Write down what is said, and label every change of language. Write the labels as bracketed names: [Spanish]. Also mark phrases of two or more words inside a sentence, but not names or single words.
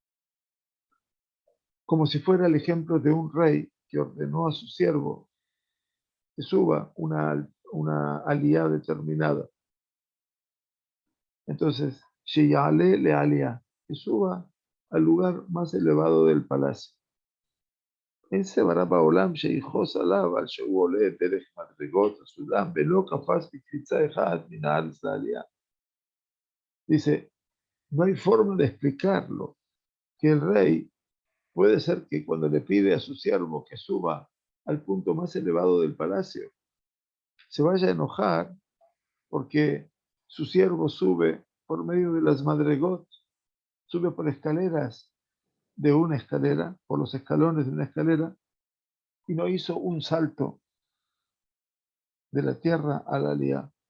[Spanish] Como si fuera el ejemplo de un rey que ordenó a su siervo que suba una aliyá determinada. Entonces, [Hebrew] שיעלה לעלייה, [Spanish] que suba al lugar más elevado del palacio. [Hebrew] אין סברא בעולם שיכעוס עליו על שהוא עולה דרך מדרגות סולם ולא קפץ בקפיצה אחת מן הארץ לעלייה. [Spanish] Dice, no hay forma de explicarlo, que el rey puede ser que cuando le pide a su siervo que suba al punto más elevado del palacio, se vaya a enojar porque su siervo sube por medio de las madregot, sube por escaleras de una escalera, por los escalones de una escalera, y no hizo un salto de la tierra a la aliyá,